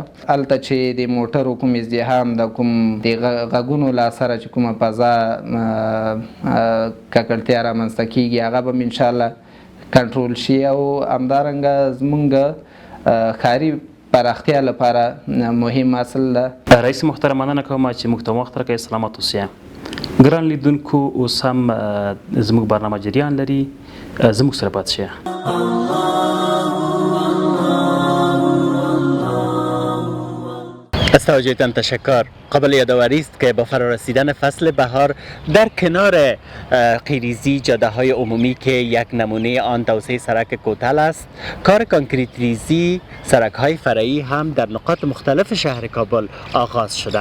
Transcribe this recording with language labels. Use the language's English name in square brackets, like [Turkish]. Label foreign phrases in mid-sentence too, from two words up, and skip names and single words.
[Pashto] هلته چې د موټرو کوم ازدحام د کوم د غږونو له اثره چې کومه فضا ککړتیا رامنځته کیږي هغه به انشاءالله کنټرول شي. او همدارنګه زمونږ ښاري پراختیا لپاره مهم اصل ده. رئیس محترم مننه کوم چې موږ ته وخت راکړئ. سلامت اوسئ. ګران لیدونکو اوس هم زموږ برنامه جریان لري، زموږ سره پاتې شئ. [Persian] از توجهتان تشکر. قابل یادآوری است که با فرارسیدن فصل بهار در کنار قیریزی جاده های عمومی که یک نمونه آن توسعه سرک کوتل است، کار کانکریت ریزی سرک های فرعی هم در نقاط مختلف شهر کابل آغاز شده.